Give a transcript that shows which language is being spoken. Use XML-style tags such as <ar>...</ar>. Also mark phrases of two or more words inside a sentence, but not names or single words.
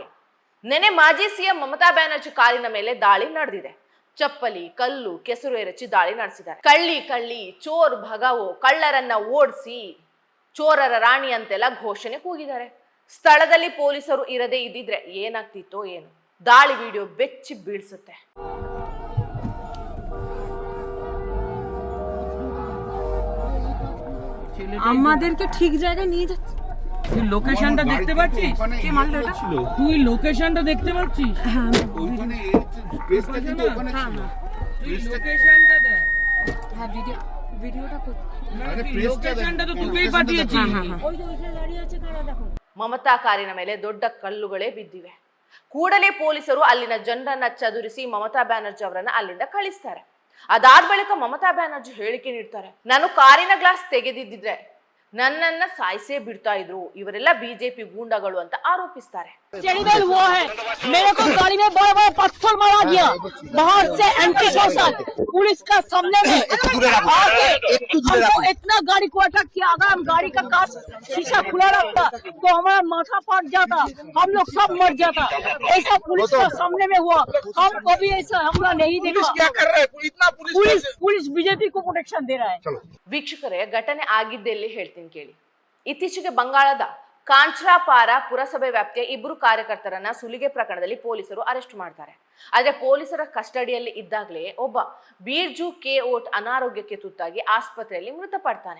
<kn>ನೆನೆ ಮಾಜಿ ಸಿಎಂ ಮಮತಾ ಬ್ಯಾನರ್ಜಿ ಕಾರಿನ ಮೇಲೆ ದಾಳಿ ನಡೆದಿದೆ. ಚಪ್ಪಲಿ, ಕಲ್ಲು, ಕೆಸರು ಎರಚಿ ದಾಳಿ ನಡೆಸಿದ್ದಾರೆ. ಕಳ್ಳಿ</kn> <hi>चोर भगाओ,</hi> <kn>ಕಳ್ಳರನ್ನ ಓಡಿಸಿ ಚೋರರ ರಾಣಿ ಅಂತೆಲ್ಲ ಘೋಷಣೆ ಕೂಗಿದ್ದಾರೆ. ಸ್ಥಳದಲ್ಲಿ ಪೊಲೀಸರು ಇರದೇ ಇದ್ದಿದ್ರೆ ಏನಾಗ್ತಿತ್ತೋ ಏನು. ದಾಳಿ ವಿಡಿಯೋ ಬೆಚ್ಚಿ ಬೀಳ್ಸುತ್ತೆ.</kn> <bn>আমাদেরকে ঠিক জায়গায় নিয়ে যাচ্ছে। তুই লোকেশনটা দেখতে পাচ্ছিস? কে মারলো এটা? তুই লোকেশনটা দেখতে পাচ্ছিস? হ্যাঁ, ওইখানে পেজটা কিন্তু ওখানে হ্যাঁ, ছিল। তুই লোকেশনটা দেখ। হ্যাঁ, ভিডিওটা করতে। আরে তুই পেজটা লোকেশনটা তো দেখ, তোকেই লোকেশনটা পাঠিয়েছি। হ্যাঁ, হ্যাঁ। ওই যে ওইখানে দাঁড়িয়ে আছে, তারা দেখো।</bn> <kn>ಮಮತಾ ಕಾರಿನ ಮೇಲೆ ದೊಡ್ಡ ಕಲ್ಲುಗಳೇ ಬಿದ್ದಿವೆ. ಕೂಡಲೇ ಪೊಲೀಸರು ಅಲ್ಲಿನ ಜನರನ್ನ ಚದುರಿಸಿ ಮಮತಾ ಬ್ಯಾನರ್ಜಿ ಅವರನ್ನ ಅಲ್ಲಿಂದ ಕಳಿಸ್ತಾರೆ. ಅದಾದ ಬಳಿಕ ಮಮತಾ ಬ್ಯಾನರ್ಜಿ ಹೇಳಿಕೆ ನೀಡ್ತಾರೆ, ನಾನು ಕಾರಿನ ಗ್ಲಾಸ್ ತೆಗೆದಿದ್ದಿದ್ರೆ ನನ್ನನ್ನ ಸಾಯಿಸೇ ಬಿಡ್ತಾ ಇದ್ರು, ಇವರೆಲ್ಲ ಬಿಜೆಪಿ ಗೂಂಡಾಗಳು ಅಂತ ಆರೋಪಿಸ್ತಾರೆ.</kn> <hi>टेरिबल वो है, मेरे को गाड़ी में बड़ा बड़ा पत्थर मारा गया बाहर से,</hi> <en>anti social</en> <hi>पुलिस का सामने में आके हमको इतना गाड़ी को अटैक किया। अगर हम गाड़ी का कांच शीशा खुला रखता तो हमारा माथा फट जाता, हम लोग सब मर जाता। ऐसा पुलिस का सामने में हुआ, हम कभी ऐसा हमला नहीं देखा। क्या कर रहा है? इतना पुलिस बीजेपी को प्रोटेक्शन दे रहा है।</hi> <kn>ವೀಕ್ಷಕರೇ, ಘಟನೆ ಆಗಿದ್ದೆಲ್ಲಿ ಹೇಳ್ತೀನಿ ಕೇಳಿ. ಇತ್ತೀಚೆಗೆ ಬಂಗಾಳದ ಕಾಂಚ್ರಾಪಾರ ಪುರಸಭೆ ವ್ಯಾಪ್ತಿಯ ಇಬ್ಬರು ಕಾರ್ಯಕರ್ತರನ್ನ ಸುಲಿಗೆ ಪ್ರಕರಣದಲ್ಲಿ ಪೊಲೀಸರು ಅರೆಸ್ಟ್ ಮಾಡ್ತಾರೆ. ಆದ್ರೆ ಪೊಲೀಸರ ಕಸ್ಟಡಿಯಲ್ಲಿ ಇದ್ದಾಗಲೇ ಒಬ್ಬ ಬೀರ್ಜು ಕೆ ಓಟ್ ಅನಾರೋಗ್ಯಕ್ಕೆ ತುತ್ತಾಗಿ ಆಸ್ಪತ್ರೆಯಲ್ಲಿ ಮೃತಪಡ್ತಾನೆ.</kn>